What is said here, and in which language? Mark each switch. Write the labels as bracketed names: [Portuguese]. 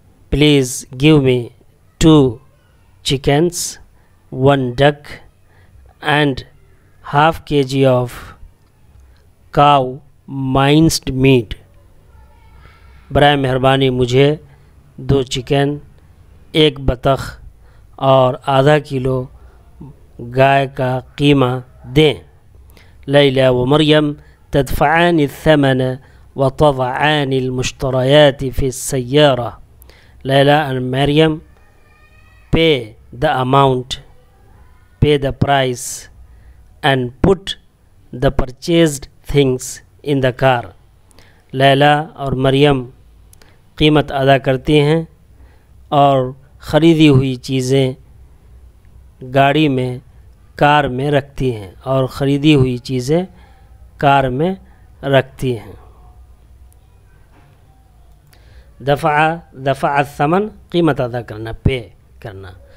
[English] Please give me 2 chickens, 1 duck and half kg of cow minced meat. [Urdu] برائے مہربانی مجھے 2 chicken, 1 بطخ اور آدھا کلو گائے کا قیمہ دیں. [Arabic] لیلہ و مریم تدفعان الثمن وتضعان المشتریات فی السیارہ. [English] Laila and Maryam pay the amount, pay the price and put the purchased things in the car. [Urdu] لیلا اور مریم قیمت ادا کرتی ہیں اور خریدی ہوئی چیزیں گاڑی میں کار میں رکھتی ہیں اور خریدی ہوئی چیزیں کار میں رکھتی ہیں۔ دفع الثمن قیمت ادا کرنا، پے کرنا،